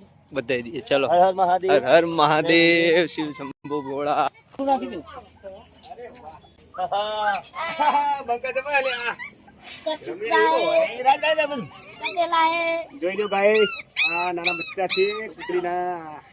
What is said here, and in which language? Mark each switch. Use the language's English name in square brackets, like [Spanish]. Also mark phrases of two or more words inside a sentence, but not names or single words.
[Hindi] बताई दिए. चलो. [Gujarati] હર હર મહાદેવ. [Hindi] हर हर महादेव. शिव शंभु भोला. [Gujarati] નાખી દઉં. બંકા જમા લે આ. કટેલા હે. જોઈ લો ભાઈ, આ નાના બચ્ચા છે કુતરીના.